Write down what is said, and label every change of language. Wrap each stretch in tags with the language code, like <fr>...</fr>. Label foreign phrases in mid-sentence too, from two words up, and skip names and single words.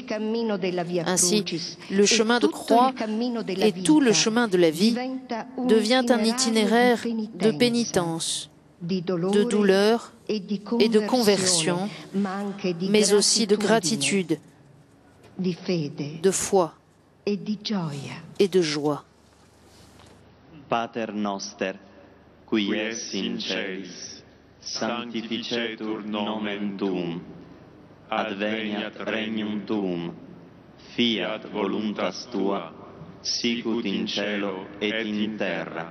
<fr>Ainsi, le chemin de croix et tout le chemin de la vie devient un itinéraire de pénitence, de douleur et de conversion, mais aussi de gratitude, de foi et de joie.</fr> <la>Pater noster, qui es in celis, sanctificetur nomen tuum, adveniat regnum tuum, fiat voluntas tua, sicut in cielo et in terra.</la>